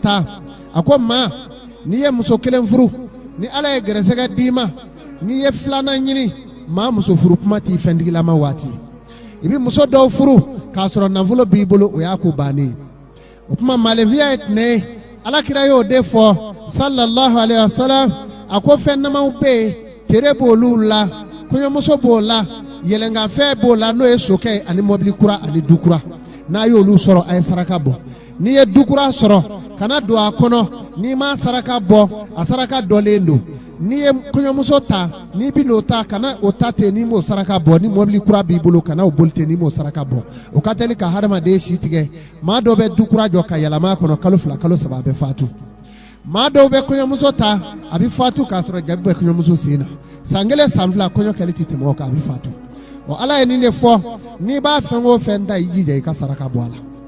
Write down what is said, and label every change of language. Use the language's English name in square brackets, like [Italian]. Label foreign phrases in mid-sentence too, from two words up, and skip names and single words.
[Bambara] taa a ko maa n'i ye muso kelen furu ni ala ye gɛrɛsɛgɛ d'i ma n'i ye filanan ɲini maa muso furu kuma t'i fɛntigilama waati i bɛ muso dɔw furu k'a sɔrɔ nafolo b'i bolo o y'a ko bannen o tuma maalenfinya ye tɛnɛ ye alakira y'o de fɔ [Arabic] صلى الله عليه وسلم [Bambara] a ko fɛn namaw bɛ yen tere b'olu la kɔɲɔmuso b'o la yɛlɛnkanfɛn b'o la n'o ye sokɛ ani mɔbili kura ani du kura n'a y'olu sɔrɔ a ye saraka bɔ n'i ye du kura sɔrɔ kana don a kɔnɔ n'i ma saraka bɔ a saraka dɔlen don n'i ye kɔɲɔmuso ta n'i bi n'o ta kana o ta ten n'i m'o saraka bɔ ni mɔbili kura b'i bolo kana o boli ten n'i m'o saraka bɔ o ka teli ka hadamaden si tigɛ maa dɔw bɛ du kura jɔ ka yɛlɛma a kɔnɔ kalo 2 kalo 3 a bɛ fatu maa dɔw bɛ kɔɲɔmuso ta a bɛ fatu k'a sɔrɔ jabi bɛ kɔɲɔmuso sen na san 1 san 2 kɔɲɔ kɛli ti tɛmɛ o kan a bɛ fatu ala ye nin de fɔ n'i b'a fɛn o fɛn ta i jija i ka saraka bɔ a la